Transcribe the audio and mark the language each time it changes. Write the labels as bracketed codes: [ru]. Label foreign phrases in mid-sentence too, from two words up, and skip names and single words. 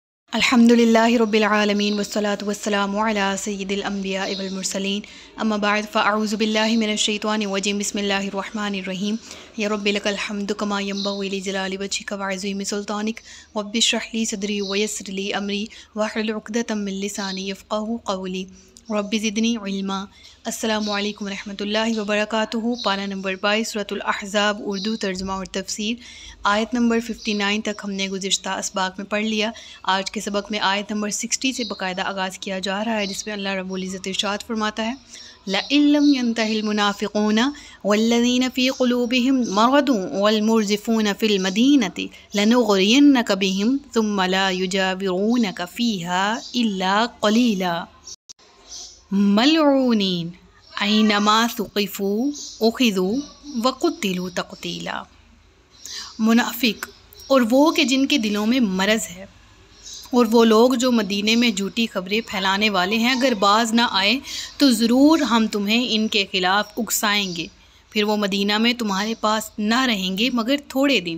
[ar] الحمد لله رب العالمين والصلاة والسلام على سيد الأنبياء والمرسلين أما بعد فأعوذ بالله من الشيطان الرجيم بسم الله الرحمن الرحيم يا رب لك الحمد كما ينبغي لجلال وجهك وعظيم سلطانك رب اشرح لي صدري ويسر لي أمري واحلل عقدة من لساني يفقهوا قولي رب زدني علما. السلام عليكم رحمة الله وبركاته. [ur] پارہ نمبر 22 سورۃ الاحزاب اردو ترجمہ اور تفسیر آیت نمبر 59 تک ہم نے گزشتہ اسباق میں پڑھ لیا. آج کے سبق میں آیت نمبر 60 سے باقاعدہ آغاز کیا جا رہا ہے، جس میں اللہ رب العزت ارشاد فرماتا ہے [ar] لئن لم ينته المنافقون والذين في قلوبهم مرض وال في المدينة لنغرينك بهم ثم لا يجاورونك فيها إلا قليلا ملعونين أينما ثقفوا أخذوا وقتلوا تقتيلا. [ur] منافق اور وہ کہ جن کے دلوں میں مرض ہے، اور وہ لوگ جو مدینے میں جھوٹی خبریں پھیلانے والے ہیں، اگر باز نہ آئے تو ضرور ہم تمہیں ان کے خلاف اکسائیں گے، پھر وہ مدینہ میں تمہارے پاس نہ رہیں گے مگر تھوڑے دن.